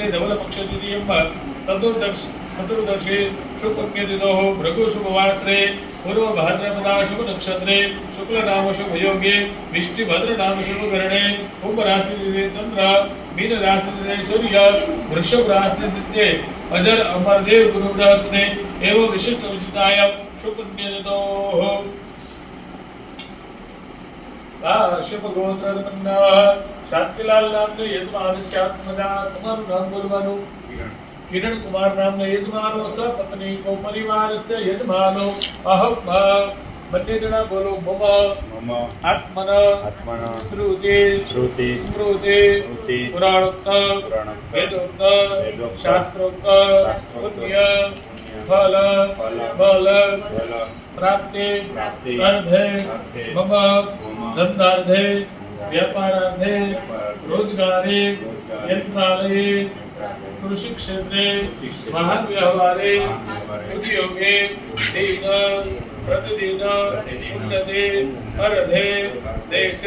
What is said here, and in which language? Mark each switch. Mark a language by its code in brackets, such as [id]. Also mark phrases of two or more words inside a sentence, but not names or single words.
[sa] धवल पक्ष द्वितीयं चतुर्दशी शुक्ल तिथोः भृगु शुभवासरे पूर्व भाद्रपदा शुभ नक्षत्रे शुक्ल नाम शुभ योगे विष्टि भद्र नाम शुभ करणे कुंभ राशि तिथे चंद्र मीन राशि तिथे सूर्य वृषभ राशि तिथे अजर अमरदेव गुरु बृहस्पति एवं विशिष्ट उचितायां शुक्ल तिथोः काश्यप गोत्रदमन्ना शांतिलाल नामने यजमानस्य आत्मजा [gu] તમારું નામ બોલવાનું [sa] किरण कुमार नामने यजमानो सपत्नी को परिवारस्य यजमानो अहम [gu] બંને જણા બોલો [sa] मम आत्मन श्रुति स्मृति पुराणोक्त वेदोक्त शास्त्रोक्त पुण्य फल बल प्राप्ति अर्धे मम धंधार्थे व्यापारार्थे रोजगारे यंत्रालये कृषि क्षेत्रे वाहन व्यवहारे उद्योगे दिन प्रतिदिन उन्नति अर्धे देशे